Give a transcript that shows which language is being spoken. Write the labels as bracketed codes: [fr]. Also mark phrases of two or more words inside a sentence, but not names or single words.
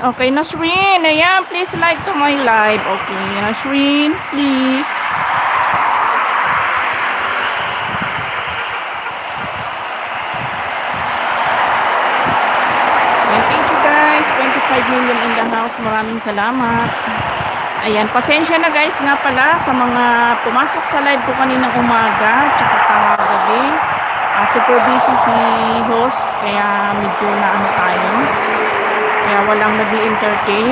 [en] Okay, Nasrin, ayan, please like to my live. Okay, Nasrin, please. Ayan, thank you guys. 25 million in the house. [tl] Maraming salamat. Ayan, pasensya na guys nga pala sa mga pumasok sa live ko kaninang umaga tsaka kagabi. Super busy si host kaya medyo tayo. Kaya walang nag-i-entertain.